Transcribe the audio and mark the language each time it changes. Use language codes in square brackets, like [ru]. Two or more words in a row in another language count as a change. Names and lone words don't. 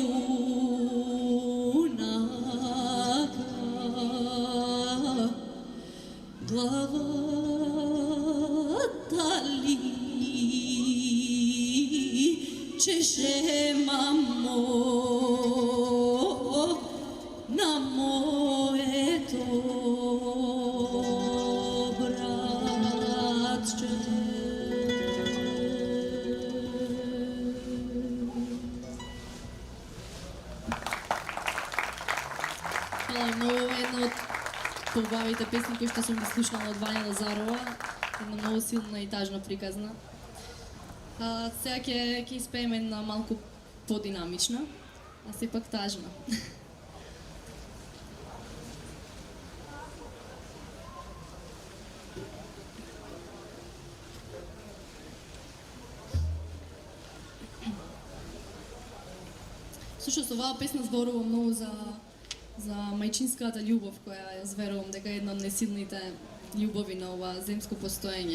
[mk] јунака, глава тали чеше мамо на моје то братче. Hvala mnogo, една од побавите песни кои што сум ги слушнала од Вања Лазарова, една многу силна и тажно приказна. Сега ќе испееме една малку подинамична, а сепак тажна. Всушност оваа песна зборува многу за мајчинската љубов, која ја зверувам дека е една од несилните љубови на ова земско постоење.